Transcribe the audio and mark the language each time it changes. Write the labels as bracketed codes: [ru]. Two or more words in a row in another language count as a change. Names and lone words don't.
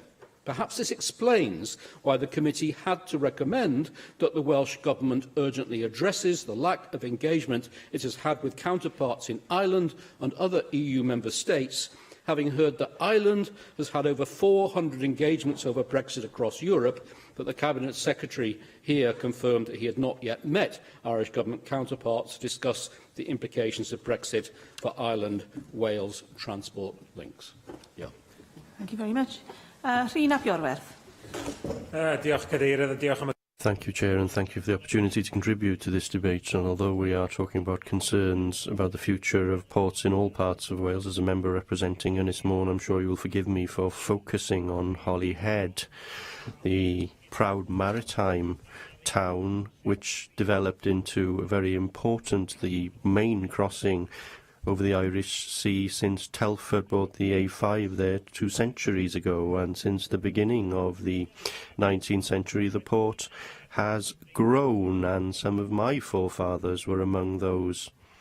[en] Perhaps this explains why the committee had to recommend that the Welsh Government urgently addresses the lack of engagement it has had with counterparts in Ireland and other EU member states, having heard that Ireland has had over 400 engagements over Brexit across Europe, but the Cabinet Secretary here confirmed that he had not yet met Irish Government counterparts to discuss the implications of Brexit for Ireland-Wales transport links. Yeah. Thank you very much. Rhun ap Iorwerth. [cy] Diolch, Cadeirydd, a diolch am y... [en] Thank you, Chair, and thank you for the opportunity to contribute to this debate. And although we are talking about concerns about the future of ports in all parts of Wales, as a member representing Ynys Môn, I'm sure you will forgive me for focusing on Holyhead, the proud maritime town which developed into a very important, the main crossing over the Irish Sea since Telford bought the A5 there 2 centuries ago, and since the beginning of the 19th century the port has grown, and some of my forefathers were among those